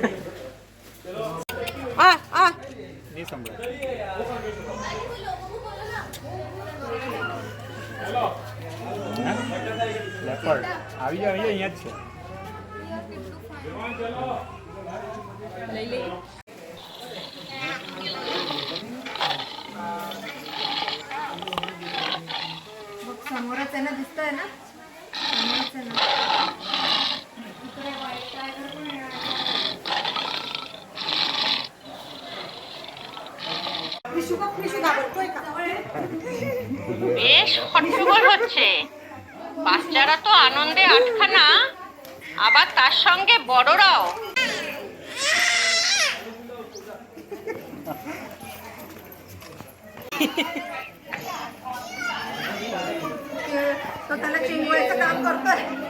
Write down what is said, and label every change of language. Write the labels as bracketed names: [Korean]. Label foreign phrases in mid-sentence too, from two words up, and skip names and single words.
[Hindi] नहीं समझा [Gujarati] લેપર્ડ આવી જાવ અહીંયા જ છે. લઈ લે. [Marathi] बघ समोरच आहे ना, दिसतंय ना, समोरच आहे ना. इकडे [English] white tiger [Marathi] पण आहे. [Bangla] বেশ হট্টগোল হচ্ছে। বাচ্চারা তো আনন্দে আটখানা, আবার তার সঙ্গে বড়রাও। [Marathi] तो त्याला चिंगवायचं काम करतोय.